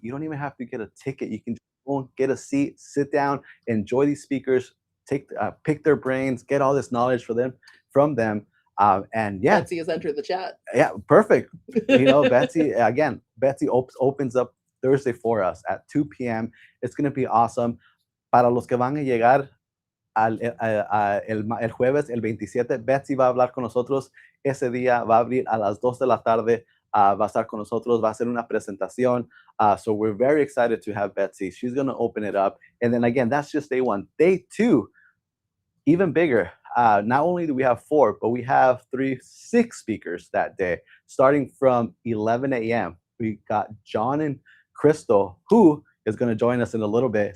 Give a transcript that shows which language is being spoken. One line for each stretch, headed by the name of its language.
English: You don't even have to get a ticket. You can go get a seat, sit down, enjoy these speakers, pick their brains, get all this knowledge from them. And yeah, Betsy has entered the chat. Yeah, perfect. Betsy, again, Betsy opens up Thursday for us at 2 p.m. It's going to be awesome.
Spanish: Para los que van a llegar el jueves, el 27, Betsy va a hablar con nosotros. Ese día va a abrir a las 2 de la tarde. Va a estar con nosotros, va a hacer una presentación.
English: So we're very excited to have Betsy. She's going to open it up. And then again, that's just day 1. Day 2, even bigger. Not only do we have 4, but we have 6 speakers that day, starting from 11 a.m. We got John and Crystal, who is going to join us in a little bit.